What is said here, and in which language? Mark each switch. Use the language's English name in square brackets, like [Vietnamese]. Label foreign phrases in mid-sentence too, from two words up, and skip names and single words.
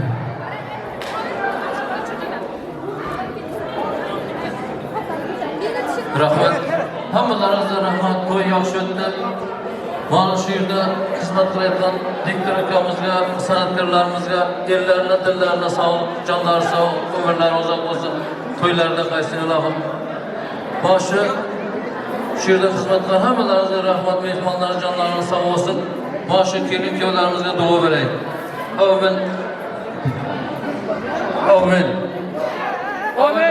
[Uzbek] Rahmat. Hammalaringizga rahmat. To'y yaxshi o'tdi. Mana shu yerda xizmat qilayotgan diktor akamizga, san'atkorlarimizga, [Turkish] ellarına, dillarına sağlık, canları sağlık, ömürleri uzak olsun. [Uzbek] To'ylarda qaysin Allohim. Boshi shu yerda xizmat qilgan hammalaringizga rahmat, mehmonlar jonlarini sog' olsin. Boshi kelin kuyovlarimizga duo beraylik. Amin. Amin. Amin.